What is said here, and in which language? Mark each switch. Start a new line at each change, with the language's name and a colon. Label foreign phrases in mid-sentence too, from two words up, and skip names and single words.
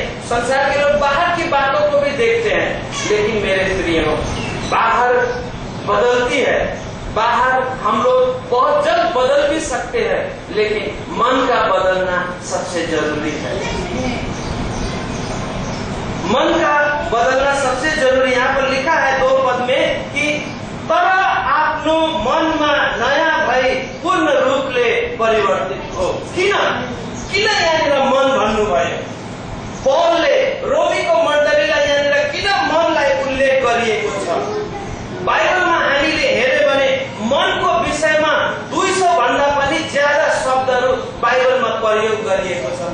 Hindi: संसार के लोग बाहर की बातों को भी देखते हैं, लेकिन मेरे प्रियो, बाहर बदलती है, बाहर हम लोग बहुत जल्द बदल भी सकते हैं, लेकिन मन का बदलना सबसे जरूरी है। मन का बदलना सबसे जरूरी। यहाँ पर लिखा है 2 पद में कि
Nepali: तर आफ्नो मनमा नयाँ भई पूर्ण रूपले परिवर्तित हो। किन यहाँनिर मन भन्नुभयो? पौलले रोमीको मण्डलीलाई यहाँनिर किन मनलाई उल्लेख गरिएको छ? बाइबलमा हामीले हेर्यो भने मनको विषयमा 200 भन्दा पनि ज्यादा शब्दहरू बाइबलमा प्रयोग गरिएको छ।